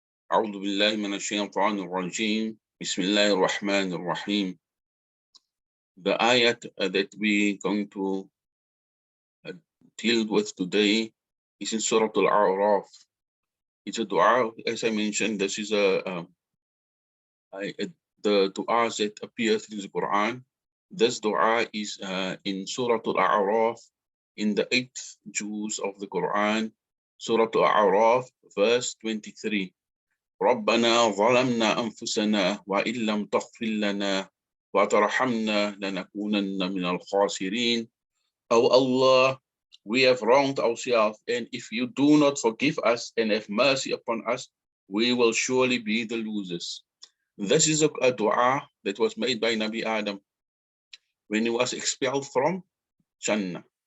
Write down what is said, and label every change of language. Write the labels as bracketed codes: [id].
[ar] أعوذ بالله من الشيطان الرجيم بسم الله الرحمن الرحيم. [en] The ayat that we're going to deal with today is in Surah Al-A'raf. It's a dua, as I mentioned, this is the dua that appears in the Quran. This dua is in Surah Al-A'raf, in the 8th juz of the Quran, Surah Al-A'raf, verse 23. [ar] ربنا ظلمنا أنفسنا وإن لم تغفر لنا وترحمنا لنكونن من الخاسرين. [en] O Allah, we have wronged ourselves, and if you do not forgive us and have mercy upon us, we will surely be the losers. This is a dua that was made by Nabi Adam when he was expelled from Jannah.